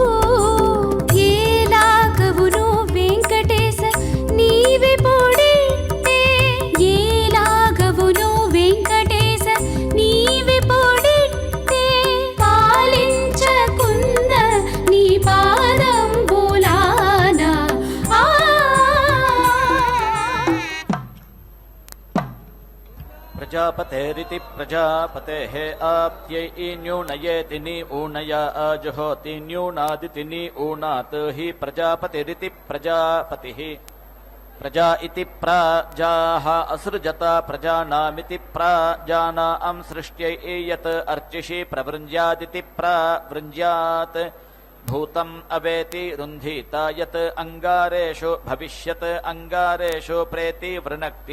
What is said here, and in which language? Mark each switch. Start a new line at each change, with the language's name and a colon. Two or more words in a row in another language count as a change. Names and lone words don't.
Telugu: ఏలాగవును వెంకటేశ నీవే పొడితే ఏలాగవును వెంకటేశ నీవే పొడితే పాలించకున్న నీ పాదంబులానా
Sanskrit: प्रजापतेरिति प्रजापतेः आप्यै न्यूनयेति नि ऊनया आजुहोति न्यूनादिति नि ऊनात् हि प्रजापतिरिति प्रजापतिः प्रजा इति प्राजाः असृजत प्रजानामिति प्राजानां सृष्ट्यै यत् अर्चिषि प्रवृञ्ज्यादिति प्रवृञ्ज्यात् भूतम् अवेति रुन्धीत यत् अङ्गारेषु भविष्यत् अङ्गारेषु प्रेति वृणक्ति